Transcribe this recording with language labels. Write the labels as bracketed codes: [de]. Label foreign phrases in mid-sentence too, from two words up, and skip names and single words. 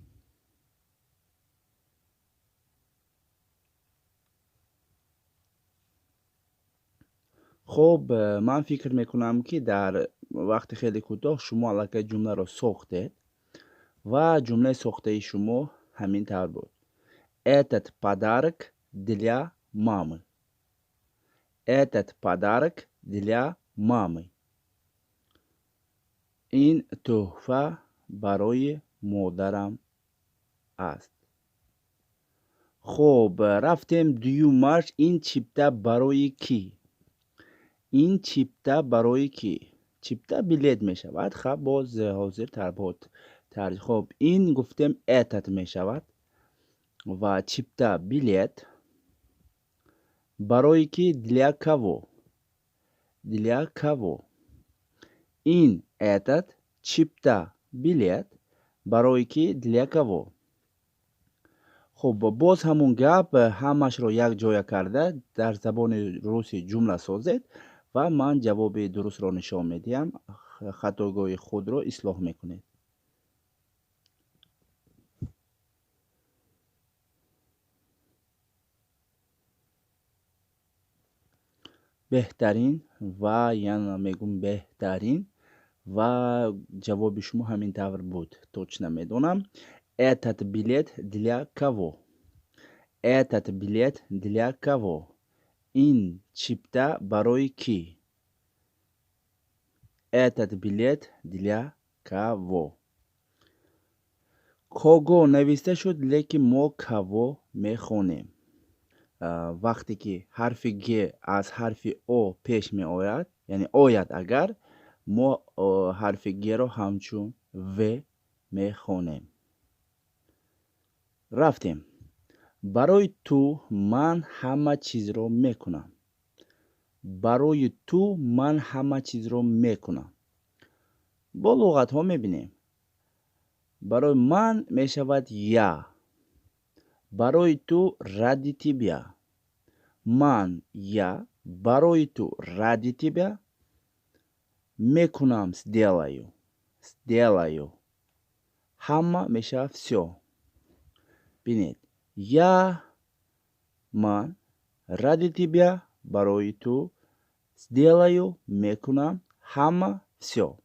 [tg] хоб, ман фикр мекунам, ки дар вақти хеле кӯтоҳ шумо аллакай ҷумларо сохтед ва ҷумлаи сохтаи шумо ҳамин тавр буд. [ru] Этот подарок для мамы. Этот подарок для мамы. [tg] ин тӯҳфа барои модарам аст. хоб, рафтем дуюмаш. ин чипта барои кӣ? ин чипта барои кӣ? чипта билет мешавад. хаб, боз ҳозир хоб, ин гуфтем этот мешавад ва чипта билет. барои кӣ? [ru] Для кого? Для кого? [tg] ин этот чипта билет. барои кӣ? [ru] Для кого? [tg] хуб, боз ҳамун гап, ҳамашро якҷоя карда дар забони русӣ ҷумла созед ва ман ҷавоби дурустро нишон медиҳам. хатогоҳи худро ислоҳ мекунед. беҳтарин ва яна мегӯм беҳтарин ва ҷавоби шумо ҳамин тавр буд. точно медонам. [ru] Этот билет для кого? Этот билет для кого? [tg] ин чипта барои кӣ? [ru] Этот билет для кого? [tg] кого нависта шуд, лекин мо кого мехонем. вақте ки ҳарфи г аз ҳарфи о пеш меояд, яъне ояд агар, мо ҳарфи гро ҳамчун в мехонем. рафтем. барои ту ман ҳама чизро мекунам. барои ту ман ҳама чизро мекунам. бо луғатҳо мебинем. барои ман мешавад я. барои ту [ru] ради тебя. [tg] ман я барои ту [ru] ради тебя [tg] мекунам, сделаю. сделаю. ҳама мешавад всё. бинед, я ман [ru] ради тебя [tg] барои ту сделаю мекунам ҳама всё.